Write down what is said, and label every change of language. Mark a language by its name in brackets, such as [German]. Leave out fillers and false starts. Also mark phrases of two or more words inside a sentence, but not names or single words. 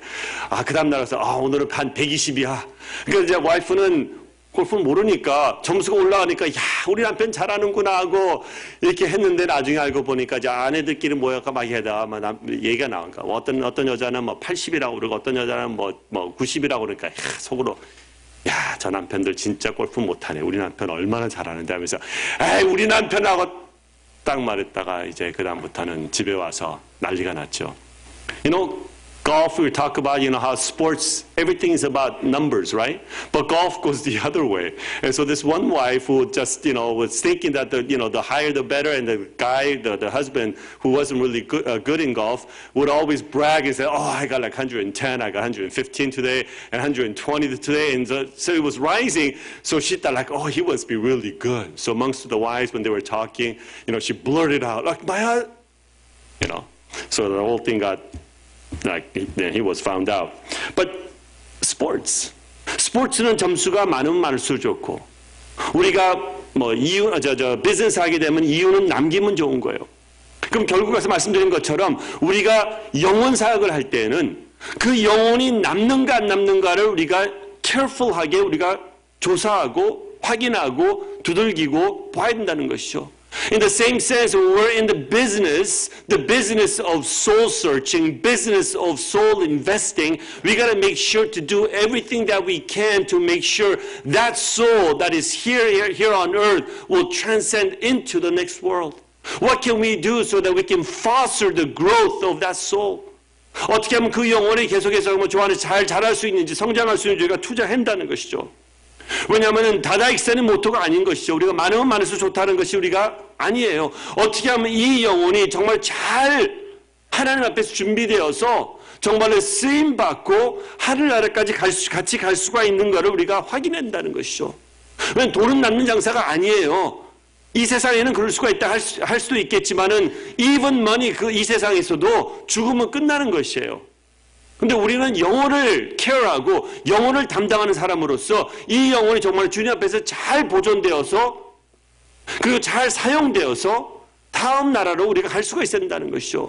[Korean] 그 다음날 가서, 오늘은 한 120이야. 그러니까 이제 와이프는 골프는 모르니까 점수가 올라가니까 우리 남편 잘하는구나 하고 이렇게 했는데 나중에 알고 보니까 이제 아내들끼리 모여서 막 얘기가 나온가. 어떤 여자는 80이라고 그러고 어떤 여자는 90이라고 그러니까 속으로 저 남편들 진짜 골프 못하네. 우리 남편 얼마나 잘하는데 하면서 우리 남편하고 딱 말했다가 이제 그 다음부터는 집에 와서 난리가 났죠. [English] Golf, we talk about, how sports, everything is about numbers, right? But golf goes the other way. And so this one wife who just, was thinking that the higher the better, and the guy, the husband who wasn't really good in golf would always brag and say, I got like 110, I got 115 today, and 120 today. And so it was rising. So she thought like, he must be really good. So amongst the wives, when they were talking, she blurted out, like, so the whole thing got, then he was found out. [Korean] But 스포츠는 점수가 많으면 많을수록 좋고, 우리가 비즈니스 하게 되면 이유는 남기면 좋은 거예요. 그럼 결국 가서 말씀드린 것처럼 우리가 영혼 사역을 할 때는 그 영혼이 남는가 안 남는가를 우리가 careful하게 우리가 조사하고 확인하고 두들기고 봐야 된다는 것이죠. [English] In the same sense, when we're in the business of soul searching, business of soul investing, we got to make sure to do everything that we can to make sure that soul that is here on earth will transcend into the next world. What can we do so that we can foster the growth of that soul? [Korean] 어떻게 하면 그 영혼이 계속해서 좋아하는 잘 자랄 수 있는지 성장할 수 있는지 우리가 투자한다는 것이죠. 왜냐하면 다다익선의 모토가 아닌 것이죠. 우리가 많으면 많을수록 좋다는 것이 우리가 아니에요. 어떻게 하면 이 영혼이 정말 잘 하나님 앞에서 준비되어서 정말로 쓰임받고 하늘나라까지 같이 갈 수가 있는 것을 우리가 확인한다는 것이죠. 왜냐하면 돈은 남는 장사가 아니에요. 이 세상에는 그럴 수가 있다 할 수도 있겠지만은 [English] even money [Korean] 이 세상에서도 죽으면 끝나는 것이에요. 근데 우리는 영혼을 케어하고 영혼을 담당하는 사람으로서 이 영혼이 정말 주님 앞에서 잘 보존되어서 그리고 잘 사용되어서 다음 나라로 우리가 갈 수가 있어야 된다는 것이죠.